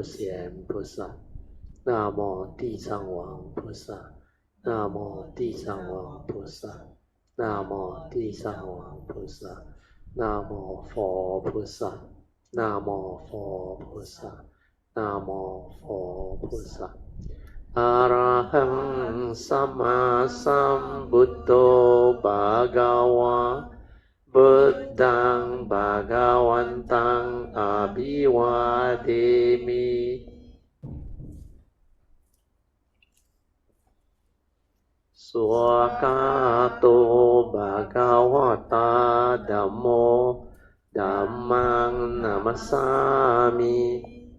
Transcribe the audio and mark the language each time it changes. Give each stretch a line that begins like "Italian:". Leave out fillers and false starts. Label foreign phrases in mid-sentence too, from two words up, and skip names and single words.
Chinese: 贤菩萨，南无地藏王菩萨，南无地藏王菩萨，南无地藏王菩萨，南无佛菩萨，南无佛菩萨，南无佛菩萨。
Pali: Arahang Sama Sambuddho Bhagava Buddhang Bhagavantang Abhivademi. Swakato Bhagavata Dhammo Dhammang Namasami.